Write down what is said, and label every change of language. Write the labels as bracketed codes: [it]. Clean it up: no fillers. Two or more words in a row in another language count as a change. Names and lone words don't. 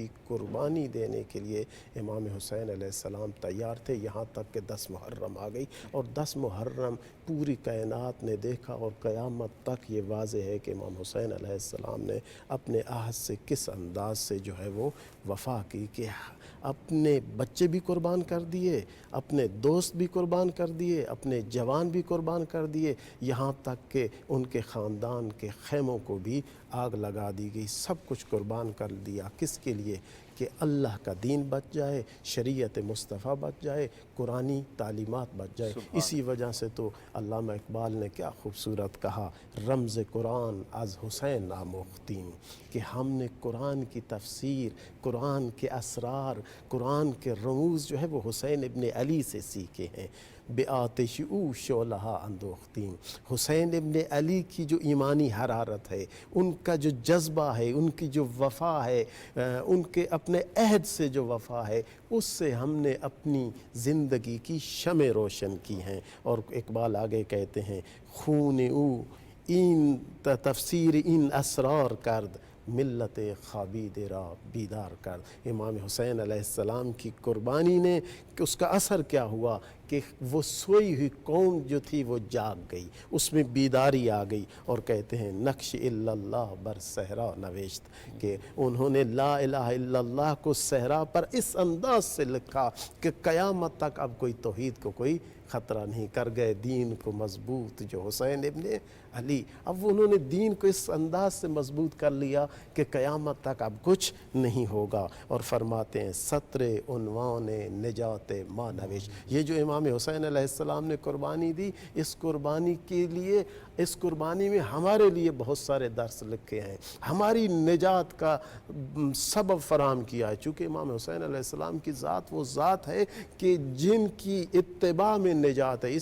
[ur] قربانی دینے کے لیے امام حسین [ar] علیہ السلام [ur] تیار تھے، یہاں تک کہ 10 محرم آ گئی، اور 10 محرم پوری کائنات نے دیکھا، اور قیامت تک یہ واضح ہے کہ امام حسین علیہ السلام نے اپنے عہد سے کس انداز سے جو ہے وہ وفا کی، کہ اپنے بچے بھی قربان کر دیے، اپنے دوست بھی قربان کر دیے، اپنے جوان بھی قربان کر دیے، یہاں تک کہ ان کے خاندان کے خیموں کو بھی آگ لگا دی گئی، سب کچھ قربان کر دیا۔ کس کے لیے؟ کہ اللہ کا دین بچ جائے، شریعت مصطفیٰ بچ جائے، قرآنی تعلیمات بچ جائے۔ اسی وجہ سے تو علامہ اقبال نے کیا خوبصورت کہا، [fa] رمز قرآن از حسین آموختیم، [ur] کہ ہم نے قرآن کی تفسیر، قرآن کے اسرار، قرآن کے رموز جو ہے وہ حسین ابن علی سے سیکھے ہیں۔ [fa] بے آتش او شعلہ اندوختیم، [ur] حسین ابن علی کی جو ایمانی حرارت ہے، ان کا جو جذبہ ہے، ان کی جو وفا ہے، ان کے اپنے عہد سے جو وفا ہے، اس سے ہم نے اپنی زندگی کی شمع روشن کی ہیں۔ اور اقبال آگے کہتے ہیں، [fa] خون او این تفسیر این اسرار کرد، ملت خابید را بیدار کر۔ [ur] امام حسین [ar] علیہ السلام [ur] کی قربانی نے اس کا اثر کیا ہوا کہ وہ سوئی ہوئی قوم جو تھی وہ جاگ گئی، اس میں بیداری آ گئی۔ اور کہتے ہیں [fa] نقش الا اللہ بر صحرا نوشت، [ur] کہ انہوں نے [ar] لا الہ الا اللہ [ur] کو صحرا پر اس انداز سے لکھا کہ قیامت تک اب کوئی توحید کو کوئی خطرہ نہیں، کر گئے دین کو مضبوط جو حسین ابن علی۔ اب انہوں نے دین کو اس انداز سے مضبوط کر لیا کہ قیامت تک اب کچھ نہیں ہوگا۔ اور فرماتے ہیں [fa] سطر عنوان نجات ما نوش، [ur] یہ جو امام حسین [ar] علیہ السلام [ur] نے قربانی دی، اس قربانی کے لیے، اس قربانی میں ہمارے لیے بہت سارے درس لکھے ہیں، ہماری نجات کا سبب فراہم کیا ہے۔ چونکہ امام حسین [ar] علیہ السلام [ur] کی ذات وہ ذات ہے کہ جن کی اتباع میں نجات ہے۔